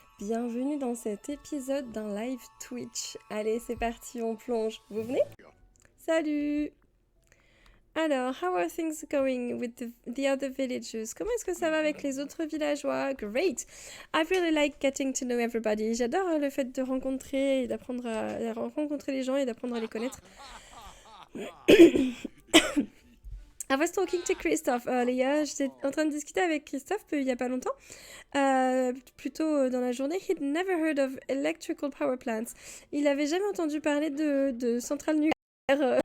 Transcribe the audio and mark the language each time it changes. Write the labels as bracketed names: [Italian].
[French] Bienvenue dans cet épisode d'un live Twitch. Allez, c'est parti, on plonge. Vous venez? Salut! [English] Alors, how are things going with the other villagers? [French] Comment est-ce que ça va avec les autres villageois? [English] Great! I really like getting to know everybody. [French] J'adore le fait de rencontrer et d'apprendre à rencontrer les gens et d'apprendre à les connaître. [English] I was talking to Christophe earlier. [French] J'étais en train de discuter avec Christophe il y a pas longtemps. Plutôt dans la journée. [English] He'd never heard of electrical power plants. [French] Il avait jamais entendu parler de centrales nucléaires.